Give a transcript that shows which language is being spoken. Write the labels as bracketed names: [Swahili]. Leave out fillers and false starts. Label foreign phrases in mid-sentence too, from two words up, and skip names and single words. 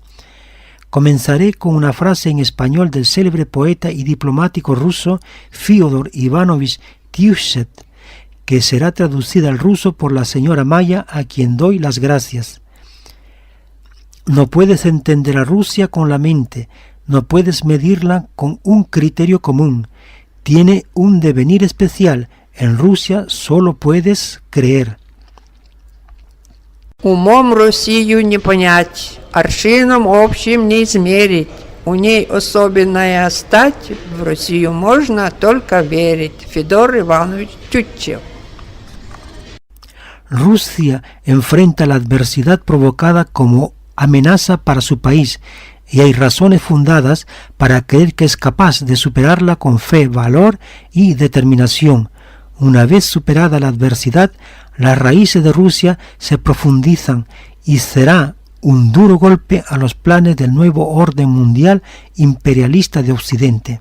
[Spanish] Comenzaré con una frase en español del célebre poeta y diplomático ruso Fyodor Ivanovich Tyutchev, que será traducida al ruso por la señora Maya, a quien doy las gracias. No puedes entender a Rusia con la mente, no puedes medirla con un criterio común. Tiene un devenir especial. En Rusia solo puedes creer. [Russian] Умом Россию не понять, аршином общим не измерить. У ней особенная стать, в Россию можно только верить. Федор Иванович Тютчев. [Spanish] Rusia enfrenta la adversidad provocada como amenaza para su país y hay razones fundadas para creer que es capaz de superarla con fe, valor y determinación. Una vez superada la adversidad, las raíces de Rusia se profundizan y será un duro golpe a los planes del nuevo orden mundial imperialista de Occidente.